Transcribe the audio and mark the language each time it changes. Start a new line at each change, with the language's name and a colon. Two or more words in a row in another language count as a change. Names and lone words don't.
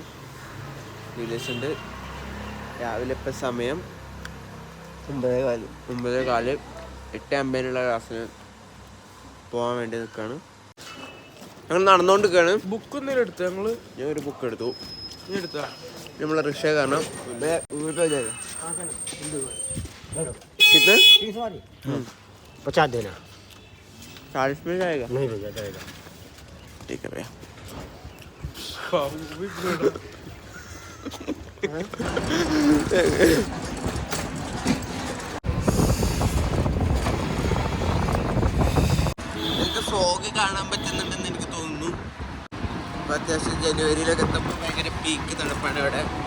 Malayalam: ജൂലിയസ് ഉണ്ട്. രാവിലെ ഇപ്പം സമയം 9:15. 8:50 ക്ലാസ്സിന് പോകാൻ വേണ്ടി നിൽക്കുകയാണ്. ഞങ്ങൾ നടന്നുകൊണ്ടിരിക്കുകയാണ്. ബുക്കൊന്നും എടുത്തു ഞാൻ ഒരു ബുക്ക് എടുത്തു. എടുത്താ നമ്മളെ റിക്ഷ കാരണം कितने
Hindi: 50 देना 40 में जाएगा. नहीं भैया जाएगा. ठीक है भैया.
Malayalam: എനിക്ക് ഫോഗ് കാണാൻ പറ്റുന്നുണ്ടെന്ന് എനിക്ക് തോന്നുന്നു. ഇപ്പം അത്യാവശ്യം ജനുവരിയിലൊക്കെ എത്തുമ്പോൾ ഭയങ്കര പീക്ക് തണുപ്പാണ് ഇവിടെ.